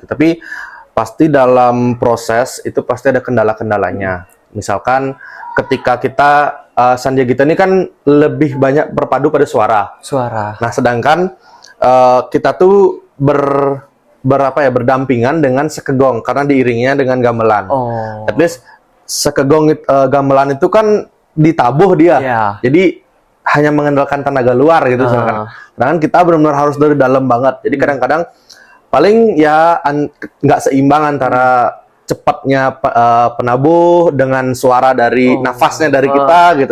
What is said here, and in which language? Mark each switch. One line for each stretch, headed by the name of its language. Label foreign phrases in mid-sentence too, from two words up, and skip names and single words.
Indonesian: Tapi pasti dalam proses itu pasti ada kendala-kendalanya. Misalkan ketika kita Sandiagita ini kan lebih banyak berpadu pada suara. Nah, sedangkan kita tuh berdampingan dengan sekegong karena diiringnya dengan gamelan.
English: At least
Indonesian: sekegong gamelan itu kan ditabuh dia, jadi hanya mengandalkan tenaga luar gitu. Sedangkan kita benar-benar harus dari dalam banget. Jadi kadang-kadang paling ya nggak seimbang antara cepatnya penabuh dengan suara dari nafasnya dari kita gitu.